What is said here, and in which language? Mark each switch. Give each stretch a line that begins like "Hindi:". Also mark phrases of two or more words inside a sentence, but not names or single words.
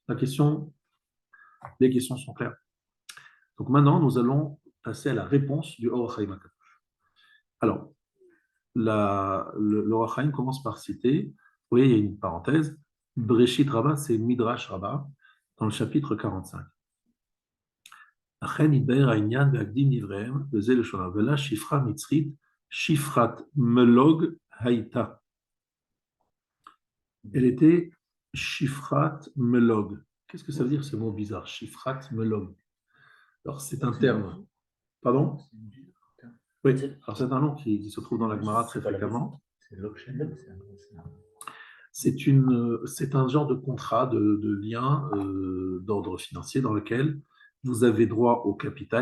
French: Les questions sont claires. Donc maintenant, nous allons passer à la réponse du Or HaChaim. Alors, le Or HaChaim commence par citer, vous voyez, il y a une parenthèse, Breshit Rabbah, c'est Midrash Rabbah, dans le chapitre 45.
Hebrew: אכן יתבאר העניין בהקדים דבריהם, וזה לשונה, ולה שפחה מצרית, שפחת מלוג הייתה.
French: Elle était
Hebrew: שפחת מלוג.
French: Qu'est-ce que ça veut dire ce mot bizarre,
Hebrew: שפחת מלוג?
French: Alors, c'est un terme. Pardon? Oui, alors c'est un nom qui se trouve dans la Gemara très fréquemment. C'est un genre de contrat, de lien d'ordre financier dans lequel vous avez droit au capital.